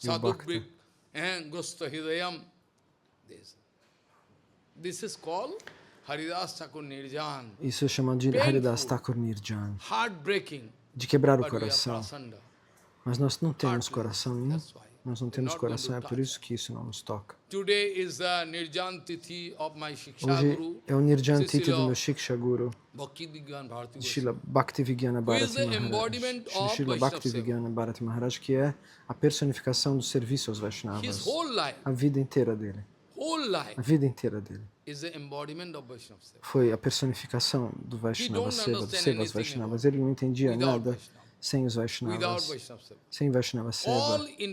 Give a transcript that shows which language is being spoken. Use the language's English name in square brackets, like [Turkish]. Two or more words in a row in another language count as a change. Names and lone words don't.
[Portuguese] Isso é chamado de Haridas Thakur Nirjan, de quebrar o coração. Mas nós não temos coração nenhum. Nós não temos coração, é por isso que isso não nos toca. Hoje é o Nirjan Titi do meu Shiksha Guru, Srila Bhaktivedanta Bharati Maharaj, Srila Bhaktivedanta Bharati Maharaj, que é a personificação do serviço aos Vaishnavas. A vida inteira dele. A vida inteira dele foi a personificação do [Sanskrit] Vaishnava Seva, [Portuguese] do Sevas Vaishnavas. Ele não entendia nada sem os Vaishnavas, sem [Sanskrit] Vaishnava Seva.